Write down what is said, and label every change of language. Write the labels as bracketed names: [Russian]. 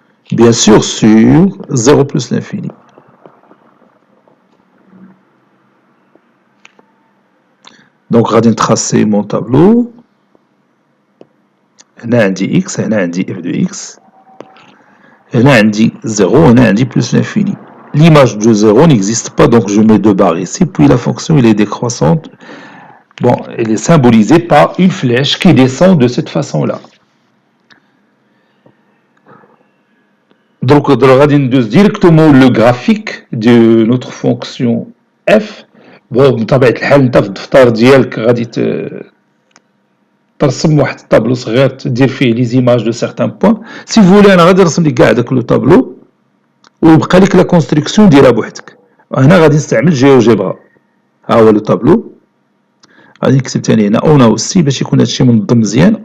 [French] Bien sûr, sur 0 plus l'infini. Donc, je vais tracer mon tableau. [Arabic] هنا عندي x, هنا عندي f de x. هنا عندي 0, هنا عندي [French] plus l'infini. L'image de 0 n'existe pas, donc je mets deux barres ici. Puis la fonction, elle est décroissante. Bon, elle est symbolisée par une flèche qui descend de cette façon-là. Donc, on va directement le graphique de notre fonction f. [Arabic] Bon, بطبيعة الحال انت في الدفتر ديالك غادي ترسم واحد الطابلو صغير تدير فيه [French] لي زيماج دو سيغتان بوين. سي فولي [Arabic] انا غادي نرسم لك كاع داك لو طابلو ويبقى لك [French] لا كونستركسيون [Arabic] ديرها بوحدك. هنا غادي نستعمل جيوجيبرا. ها هو لو طابلو. غادي نكتب ثاني هنا اون اوسي باش يكون هادشي منظم مزيان.